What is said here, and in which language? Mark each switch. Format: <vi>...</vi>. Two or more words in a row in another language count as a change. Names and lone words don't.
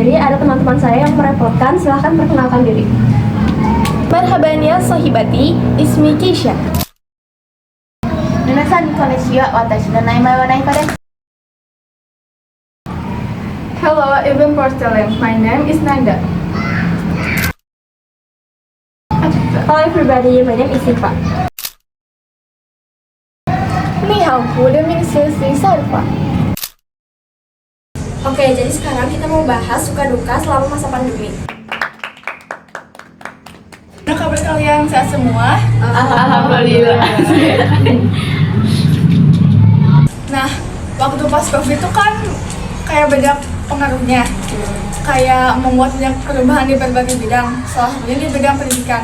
<id>ada teman-teman saya yang merepotkan, silahkan perkenalkan diri.</id> <ar>مرحبا يا صاحباتي، اسمي Keisha.</ar> <ja>皆さんこんにちは、私の名前はNaikaです.</ja> <en>Hello, Ibn Porcelain. My name is Nanda. Hello everybody, my name is Siva.</en> <zh>你好,</zh> <en>good evening, Sri Salva.</en> <id>Oke, jadi sekarang kita mau bahas suka duka selama masa pandemi. Apa kabar kalian? Sehat semua? Alhamdulillah. Nah, waktu pas COVID itu kan kayak banyak pengaruhnya, kayak membuat banyak perubahan di berbagai bidang, salah satunya di bidang pendidikan.</id>